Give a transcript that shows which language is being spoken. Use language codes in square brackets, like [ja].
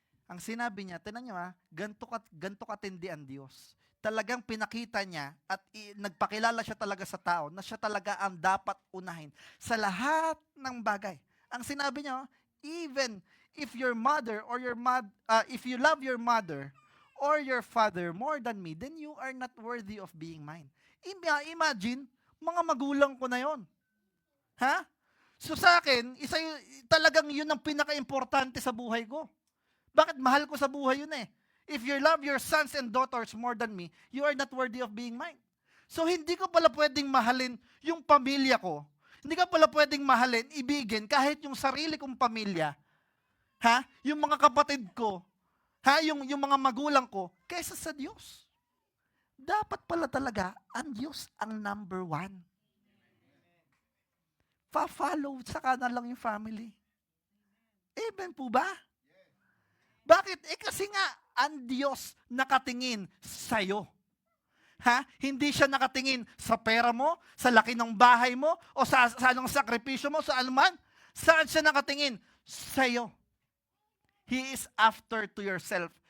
[tl] Ang sinabi niya, tinan niyo ganto katindi ang Diyos. Talagang pinakita niya at nagpakilala siya talaga sa tao na siya talaga ang dapat unahin sa lahat ng bagay. Ang sinabi niya, [en] even if your mother or if you love your mother or your father more than me, then you are not worthy of being mine. [tl] Imagine, mga magulang ko na yon. Ha? So sa akin, talagang yun ang pinaka-importante sa buhay ko. Bakit? Mahal ko sa buhay yun eh. [en] If you love your sons and daughters more than me, you are not worthy of being mine. [tl] So hindi ko pala pwedeng mahalin yung pamilya ko. Hindi ka pala pwedeng mahalin, ibigin, kahit yung sarili kong pamilya. Ha? Yung mga kapatid ko. Ha? Yung mga magulang ko, kaysa sa Diyos. Dapat pala talaga, ang Diyos ang number one. Pa-follow, saka na lang yung family. Amen po ba? Bakit? Kasi nga, ang Diyos nakatingin sa'yo. Ha? Hindi siya nakatingin sa pera mo, sa laki ng bahay mo, o sa anong sakripisyo mo, sa anuman. Saan siya nakatingin? Sa'yo. [en] He is after to yourself.